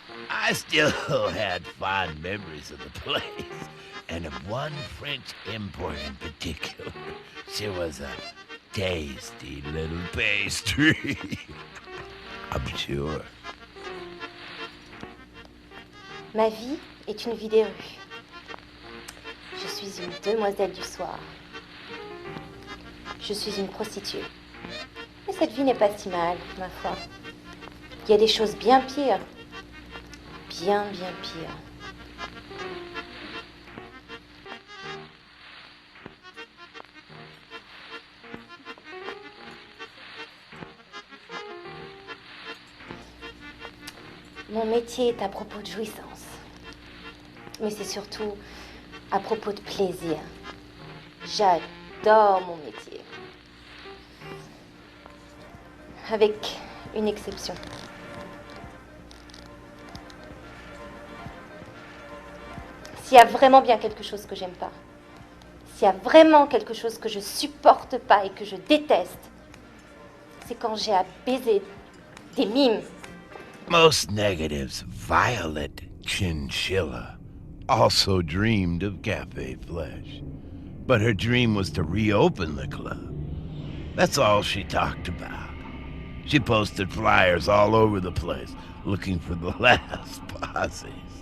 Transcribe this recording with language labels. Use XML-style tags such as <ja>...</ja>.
<en>I still had fond memories of the place, and of one French import in particular. She was a tasty little pastry. I'm sure.</en> <fr>Ma vie est une vie des rues. Je suis une demoiselle du soir. Je suis une prostituée. Mais cette vie n'est pas si mal, ma foi. Il y a des choses bien pires. Bien, bien pires. Mon métier est à propos de jouissance. Mais c'est surtout À propos de plaisir, j'adore mon métier. Avec une exception. S'il y a vraiment bien quelque chose que j'aime pas, s'il y a vraiment quelque chose que je supporte pas et que je déteste, c'est quand j'ai à baiser des mimes.</fr> <en>Most negatives, Violet Chinchilla, also dreamed of Cafe Flesh. But her dream was to reopen the club. That's all she talked about. She posted flyers all over the place looking for the last posses.</en>